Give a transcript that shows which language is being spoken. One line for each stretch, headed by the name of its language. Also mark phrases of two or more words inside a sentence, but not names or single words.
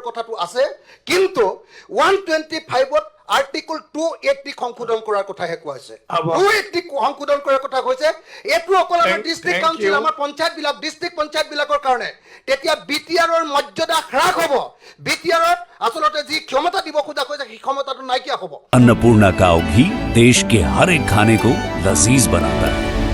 Assamese: কথাটো আছে কিন্তু 125ত আৰ্টিকল 280 সংশোধন কৰাৰ কথাহে কোৱা হৈছে 280 সংশোধন কৰাৰ কথা কৈছে এইটো অকল আমাৰ
English: district council
Assamese: আমাৰ পঞ্চায়তবিলাক ডিষ্ট্ৰিক্ট পঞ্চায়তবিলাকৰ কাৰণে তেতিয়া BTRৰ মৰ্যাদা হ্ৰাস হ'ব BTRত আচলতে যি ক্ষমতা দিব খোজা কৈছে সেই ক্ষমতাটো নাইকিয়া হ'ব
Hindi: अन्नपूर्णा काव घी देश के हर एक खाने को लजीज बनाता है।